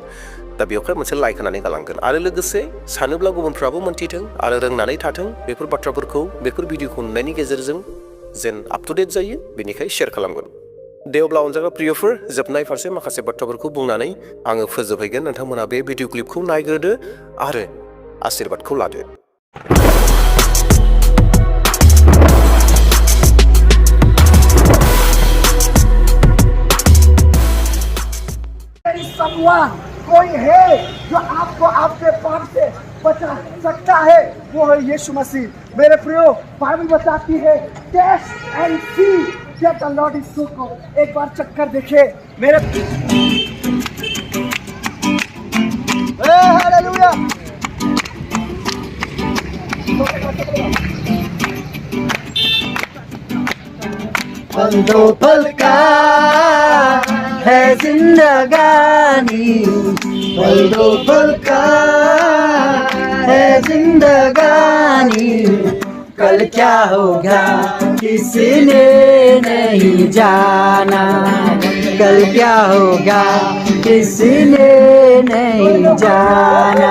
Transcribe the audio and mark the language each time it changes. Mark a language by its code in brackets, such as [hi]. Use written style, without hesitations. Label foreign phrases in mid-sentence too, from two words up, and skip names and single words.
[brx] दा बेवहाय मोनसे लाइक होनानै गालांगोन आरो लोगोसे सानोब्ला गुबुनफ्राबो मोन्थिथों आरो रोंनानै थाथों बेफोर बाथ्राफोरखौ, बेफोर भिडिअखौ नुनायनि गेजेरजों जेन [en] up to date [brx] जायो, बेनिखाय शेयार खालामगोन। दे अब्ला अनजाग्रा प्रियफोर, जोबनाय फारसे माखासे बाथ्राफोरखौ बुंनानै आङो फोजोबहैगोन। नोंथांमोना बे भिडिअ क्लिपखौ नायग्रोदो आरो आशीर्बादखौ लादो। [hi] कोई है जो आपको आपके पाप से बचा सकता है, वो है यीशु मसीह। मेरे प्रियो, बाइबल बताती है [en] Taste and see that the Lord is so good. [hi] एक बार चक्कर देखे मेरे हालेलुया। पल दो पल का है जिंदगानी, पल दो पल का है जिंदगानी, कल क्या होगा किसी ने नहीं जाना, कल क्या होगा किसी ने नहीं जाना।